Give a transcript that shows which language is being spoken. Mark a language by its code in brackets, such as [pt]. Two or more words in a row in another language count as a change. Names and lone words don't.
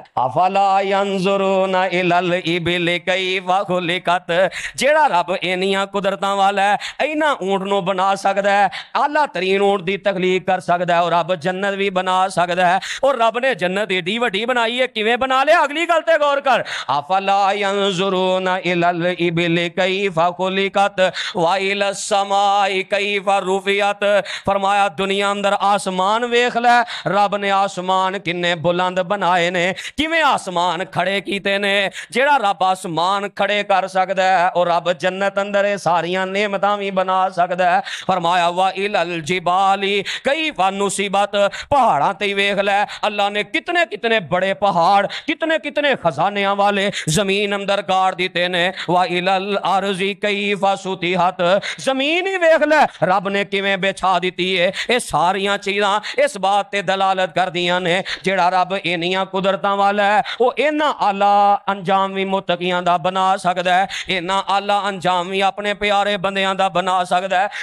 [ar] أفلا ينظرون إلى الإبل كيف خلقت, [pa] ਜਿਹੜਾ ਰੱਬ ਇੰਨੀਆਂ ਕੁਦਰਤਾਂ ਵਾਲਾ ਹੈ ਇਨ੍ਹਾਂ ਊਠ ਨੂੰ ਬਣਾ ਸਕਦਾ ਹੈ, ਆਲਾ ਤਰੀਨ ਊਠ ਦੀ ਤਖ਼ਲੀਕ ਕਰ ਸਕਦਾ ਹੈ, ਔਰ ਰੱਬ ਜੰਨਤ ਭੀ ਬਣਾ ਸਕਦਾ ਹੈ। ਔਰ ਰੱਬ ਨੇ ਜੰਨਤ ਏਡੀ ਵੱਡੀ ਬਣਾਈ ਹੈ, ਕਿਵੇਂ ਬਣਾ ਲਿਆ ਅਗਲੀ ਗੱਲ ਤੇ ਗ਼ੌਰ ਕਰ। [ar] أفلا ينظرون إلى الإبل كيف خلقت وإلى السماء كيف رفعت. [pa] ਫ਼ਰਮਾਇਆ ਦੁਨੀਆ ਅੰਦਰ ਆਸਮਾਨ ਵੇਖ ਲੈ, ਰੱਬ ਨੇ ਆਸਮਾਨ ਕਿੰਨੇ ਬੁਲੰਦ ਬਣਾਏ ਨੇ, ਕਿਵੇਂ ਆਸਮਾਨ ਖੜ੍ਹੇ ਕੀਤੇ ਨੇ। ਜਿਹੜਾ ਰੱਬ ਆਸਮਾਨ ਖੜ੍ਹੇ ਕਰ ਸਕਦਾ ਹੈ ਔਰ ਰੱਬ ਜੰਨਤ ਅੰਦਰ ਏ ਸਾਰੀਆਂ ਨੇਮਤਾਂ ਭੀ ਬਣਾ ਸਕਦਾ ਹੈ। ਫ਼ਰਮਾਇਆ [ar] وإلى الجبال كيف نصبت, [pa] ਪਹਾੜਾਂ ਤੇ ਵੇਖ ਲੈ ਅੱਲਾਹ ਨੇ ਕਿਤਨੇ ਕਿਤਨੇ ਬੜੇ ਪਹਾੜ, ਕਿਤਨੇ ਕਿਤਨੇ ਖ਼ਜ਼ਾਨਿਆਂ ਵਾਲੇ ਜ਼ਮੀਨ ਅੰਦਰ ਗਾੜ ਦਿੱਤੇ ਨੇ। [ar] وإلى الأرض كيف سطحت, [pa] ਜ਼ਮੀਨ ਹੀ ਵੇਖ ਲੈ ਰੱਬ ਨੇ ਕਿਵੇਂ ਵਿਛਾ ਦਿੱਤੀ ਹੈ। ਏ ਸਾਰੀਆਂ ਚੀਜ਼ਾਂ ਇਸ ਬਾਤ ਤੇ ਦਲਾਲਤ ਕਰਦੀਆਂ ਨੇ ਜਿਹੜਾ ਰੱਬ ਇੰਨੀਆਂ ਕੁਦਰਤਾਂ ਵਾਲਾ ਹੈ ਵੋ ਇੰਨਾ ਆਲਾ ਅੰਜਾਮ ਭੀ ਮੁੱਤਕੀਆਂ ਦਾ ਬਣਾ ਸਕਦਾ ਹੈ, ਇੰਨਾ ਆਲਾ ਅੰਜਾਮ ਭੀ ਆਪਣੇ ਪਿਆਰੇ ਬੰਦਿਆਂ ਦਾ ਬਣਾ ਸਕਦਾ ਹੈ।